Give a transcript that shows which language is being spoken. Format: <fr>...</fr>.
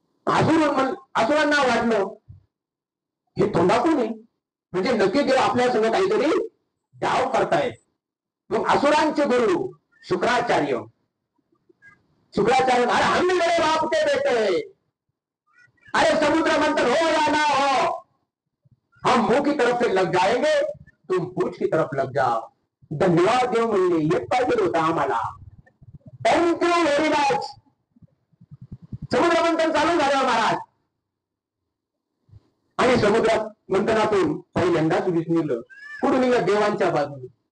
<mr>असुरांना वाटलं हे तोंडाकून आहे, म्हणजे नक्की देव आपल्या समोर काहीतरी डाव करतायत. मग असुरांचे गुरु शुक्राचार्य</mr> <hi>अरे हम मेरे बाप के बेटे, अरे समुद्र मंथन हो या ना हो, हम मुंह की तरफ से लग जाएंगे, तुम पूछ की तरफ लग जाओ.</hi> <mr>धन्यवाद देव म्हणले, येत पाहिजे होता आम्हाला.</mr> <en>Thank you very much.</en> <mr>समुद्र मंथन चालू झालं महाराज. आणि समुद्र मंथनातून पहिल्यांदाच वीज निघलं. कुठून निघलं, देवांच्या बाजूने.</mr>